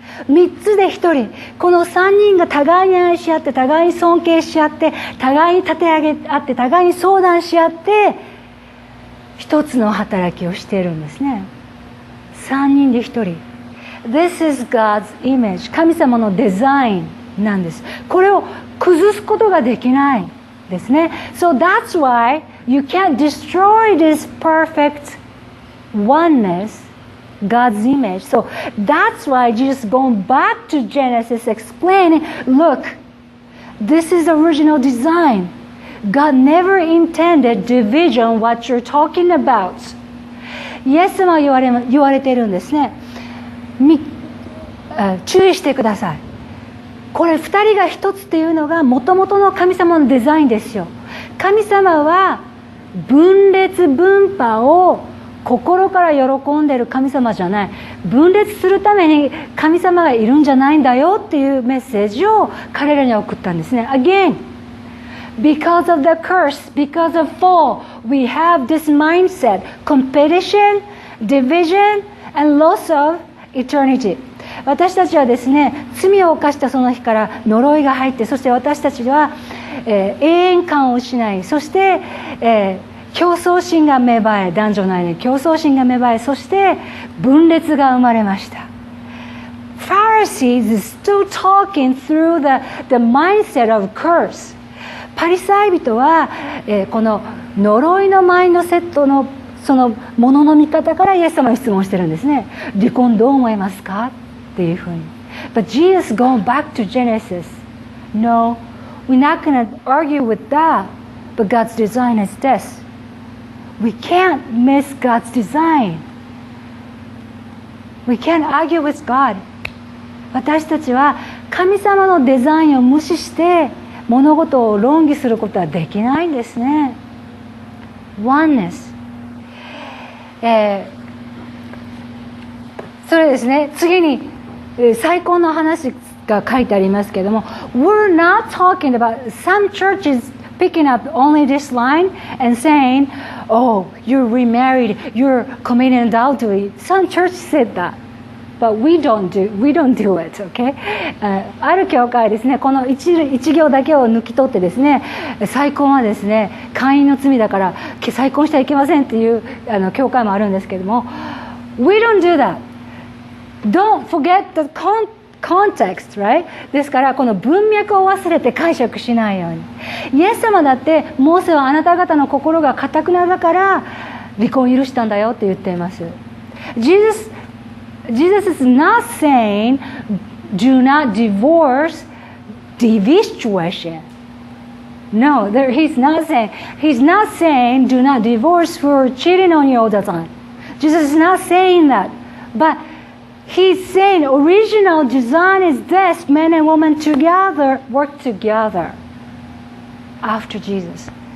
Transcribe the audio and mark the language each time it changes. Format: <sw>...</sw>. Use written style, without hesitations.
<ja>3つで1人、この3人が互いに愛し合って、互いに尊敬し合って、互いに立て上げ合って、互いに相談し合って一つの働きをしているんですね。 3人で1人。</ja> <en>This is God's image.</en> <ja>神様のデザインなんです。これを崩すことができないですね。</ja> <en>So that's why you can't destroy this perfect oneness God's image. So that's why Jesus going back to Genesis explaining, look, this is the original design. God never intended division, what you're talking about.</en> <ja>イエス様は言われているんですね。注意してください。これ二人が一つっていうのが元々の神様のデザインですよ。神様は分裂分派を心から喜んでいる神様じゃない。分裂するために神様がいるんじゃないんだよっていうメッセージを彼らに送ったんですね。</ja> <en>Again, because of the curse, because of fall, we have this mindset, competition, division, and loss of eternity.</en> <ja>私たちはですね、罪を犯したその日から呪いが入って、そして私たちは、永遠感を失い、そして、競争心が芽生え、男女内に競争心が芽生え、そして分裂が生まれました。</ja> <en>Pharisees is still talking through the mindset of curse.</en> <ja>パリサイ人は、この呪いのマインドセットのそのものの見方からイエス様に質問してるんですね。離婚どう思いますかっていうふうに。</ja> <en>But Jesus going back to Genesis. No, we're not going to argue with that. But God's design is this. We can't miss God's design. We can't argue with God.</en> <ja>私たちは神様のデザインを無視して物事を論議することはできないんですね。</ja> <en>Oneness。</en> <ja>それですね、次に再婚の話が書いてありますけれども、</ja> <en>We're not talking about some churches picking up only this line and saying, oh, you're remarried, you're committing adultery. Some churches said that, but we don't do it, okay?</en> <ja>ある教会ですね、この一行だけを抜き取ってですね、再婚はですね、姦淫の罪だから再婚してはいけませんっていう教会もあるんですけれども、</ja> <en>We don't do that. Don't forget the context, right?</en> <ja>ですからこの文脈を忘れて解釈しないように。イエス様だってモーセはあなた方の心が堅くなだから離婚を許したんだよって言っています。</ja> <en>Jesus is not saying do not divorce divorce. No, he's not saying do not divorce for cheating on you all the time. Jesus is not saying that. But He's saying original design is this: men and women together work together after Jesus.</en>